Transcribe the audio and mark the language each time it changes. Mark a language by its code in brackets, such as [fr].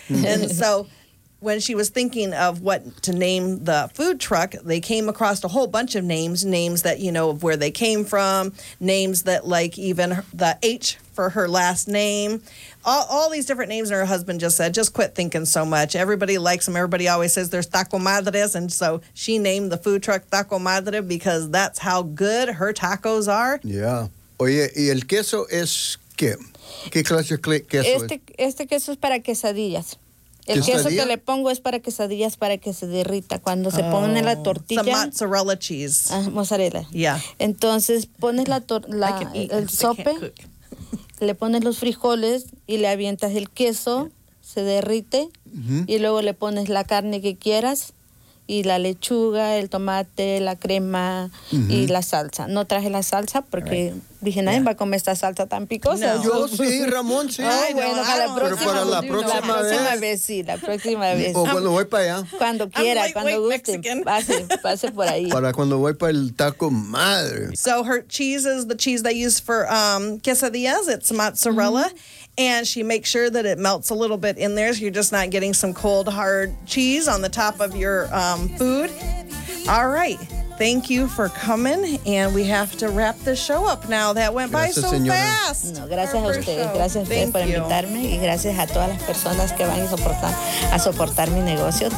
[en] And so when she was thinking of what to name the food truck, they came across a whole bunch of names that, you know, of where they came from, names that like even the H for her last name, all these different names. And her husband just said, just quit thinking so much. Everybody likes them. Everybody always says there's Taco Madres. And so she named the food truck Taco Madre because that's how good her tacos are. [es] Yeah. Oye, y el queso es qué? ¿Qué clase de queso es? Este queso es para quesadillas. El queso que le pongo es para quesadillas, para que se derrita. Cuando se pone la tortilla... [en] Some mozzarella cheese. Mozzarella. Yeah. [es] Entonces pones el sope... Le pones los frijoles y le avientas el queso, se derrite, y luego le pones la carne que quieras y la lechuga, el tomate, la crema y la salsa. No traje la salsa porque dije, nadie va a comer esta salsa tan picosa. No. Yo sí, Ramón, sí. La próxima vez. O cuando voy para allá. Cuando quiera, cuando guste. Pase por ahí. Para cuando voy para el Taco Madre. [en] So her cheese is the cheese they use for quesadillas. It's mozzarella. Mm-hmm. And she makes sure that it melts a little bit in there so you're just not getting some cold, hard cheese on the top of your food. All right. Thank you for coming. And we have to wrap the show up now. That went by [es] gracias, [en] so [es] señora. [en] Fast. [es] No, gracias a ustedes. Gracias a ustedes por invitarme. [en] You. [es] Y gracias a todas las personas que van a soportar mi negocio.